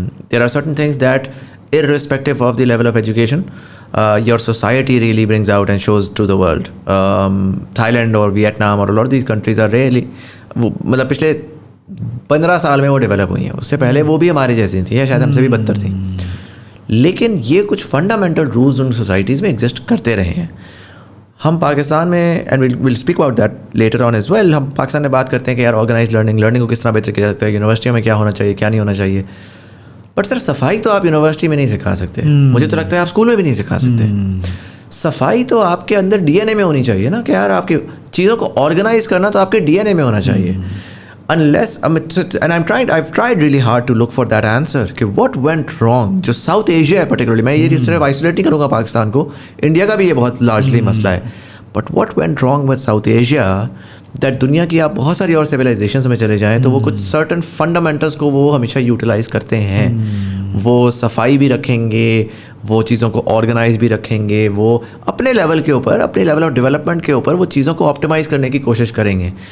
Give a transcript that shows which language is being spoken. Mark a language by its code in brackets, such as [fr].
[en] There are certain things that, irrespective of the level of education, your society really brings out and shows to the world. Thailand or Vietnam or a lot of these countries are really, [ur] مطلب پچھلے 15 سال میں وہ develop ہوئی ہیں. اس سے پہلے وہ بھی ہمارے جیسی تھیں, یا شاید ہم سے بھی بدتر تھیں. لیکن یہ کچھ فنڈامنٹل رولز ان سوسائٹیز میں ایگزسٹ کرتے رہے ہیں. ہم پاکستان میں, [en] and will speak about that later on as well, [ur] ہم پاکستان میں بات کرتے ہیں کہ یار آرگنائز لرننگ کو کس طرح بہتر کیا جاتا ہے, یونیورسٹیوں میں کیا ہونا چاہیے, کیا نہیں ہونا چاہیے. بٹ سر, صفائی تو آپ یونیورسٹی میں نہیں سکھا سکتے. مجھے تو لگتا ہے آپ اسکول میں بھی نہیں سکھا سکتے. صفائی تو آپ کے اندر DNA میں ہونی چاہیے نا, کہ یار آپ کی چیزوں کو آرگنائز کرنا تو آپ کے DNA میں ہونا چاہیے. [en] Unless, and I've tried really hard to look for that answer کہ what went wrong. [ur] جو ساؤتھ ایشیا ہے particularly, میں یہ صرف آئسولیٹ نہیں کروں گا پاکستان کو, انڈیا کا بھی یہ بہت لارجلی مسئلہ ہے. But [en] what went wrong with South Asia, that [ur] دنیا کی آپ بہت ساری اور سویلائزیشنس میں چلے جائیں تو وہ کچھ سرٹن فنڈامنٹلس کو وہ ہمیشہ یوٹیلائز کرتے ہیں. وہ صفائی بھی رکھیں گے, وہ چیزوں کو آرگنائز بھی رکھیں گے, وہ اپنے لیول کے اوپر, اپنے لیول آف ڈیولپمنٹ کے اوپر وہ چیزوں کو آپٹیمائز کرنے کی کوشش کریں گے.